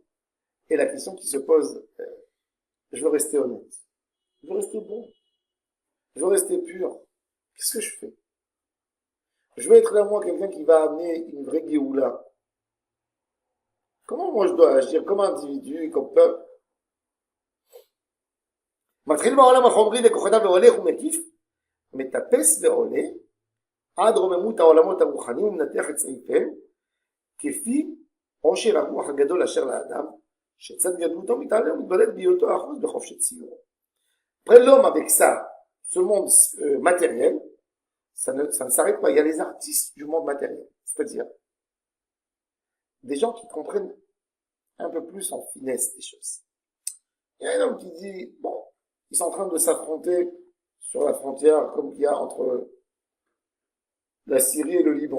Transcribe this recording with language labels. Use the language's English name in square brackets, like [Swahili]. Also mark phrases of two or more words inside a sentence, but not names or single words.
[French] Et la question qui se pose, je veux rester honnête. Je veux rester bon. Je veux rester pur. Qu'est-ce que je fais? Je veux être là, moi, quelqu'un qui va amener une vraie Géoula. Comment moi je dois agir comme individu, comme peuple? [Hebrew] מתחיל בעולם החומרי לכוחותיו והולך ומקיף, מטפס ועולה, עד רוממות העולמות הרוחניים ומנתח את סעיפיהם, כפי עושר הרוח הגדול אשר לאדם, שצד גדלותו מתעלה ומתבלט בהיותו האחוז בחופשת ציורו. [French] Après l'homme avec ça, ce monde matériel, ça ne s'arrête pas. Il y a les artistes du monde matériel, c'est-à-dire des gens qui comprennent un peu plus en finesse des choses. Il y a un homme qui dit, bon, ils sont en train de s'affronter sur la frontière comme il y a entre la Syrie et le Liban.